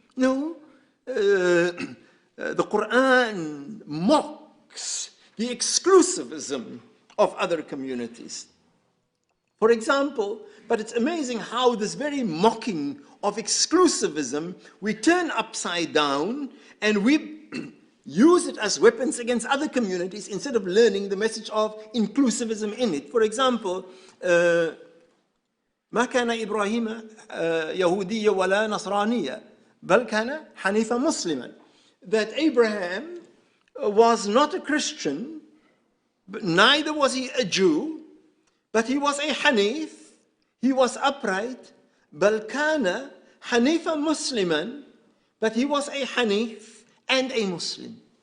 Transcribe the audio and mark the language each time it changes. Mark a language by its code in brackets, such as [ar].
[en] No, the Quran mocks the exclusivism of other communities. For example, but it's amazing how this very mocking of exclusivism we turn upside down and we use it as weapons against other communities instead of learning the message of inclusivism in it. For example, [ar] ما كان إبراهيم يهوديا ولا نصرانيا بل كان حنيفا مسلما. [en] That Abraham was not a Christian, but neither was he a Jew, but he was a Hanif, he was upright. [ar] بل كان حنيفا مسلما, [en] but he was a Hanif and a Muslim.